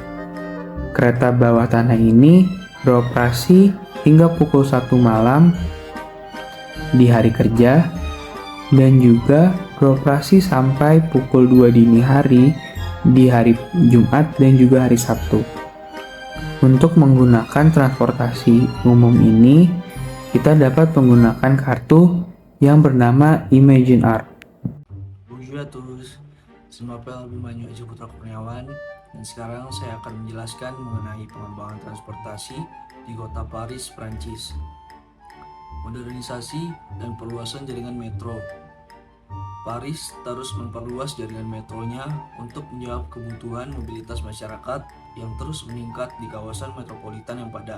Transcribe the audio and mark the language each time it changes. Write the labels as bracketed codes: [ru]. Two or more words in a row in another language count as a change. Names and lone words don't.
[id] Kereta bawah tanah ini beroperasi hingga pukul 1 malam di hari kerja dan juga beroperasi sampai pukul 2 dini hari di hari Jumat dan juga hari Sabtu. Untuk menggunakan transportasi umum ini, kita dapat menggunakan kartu yang bernama Imagine Art. [fr] Bonjour à tous, je m'appelle [id] Abimanyu Aji Putra Kurniawan dan sekarang saya akan menjelaskan mengenai pengembangan transportasi di kota Paris, Prancis. Modernisasi dan perluasan jaringan metro. Paris terus memperluas jaringan metronya untuk menjawab kebutuhan mobilitas masyarakat yang terus meningkat di kawasan metropolitan yang padat.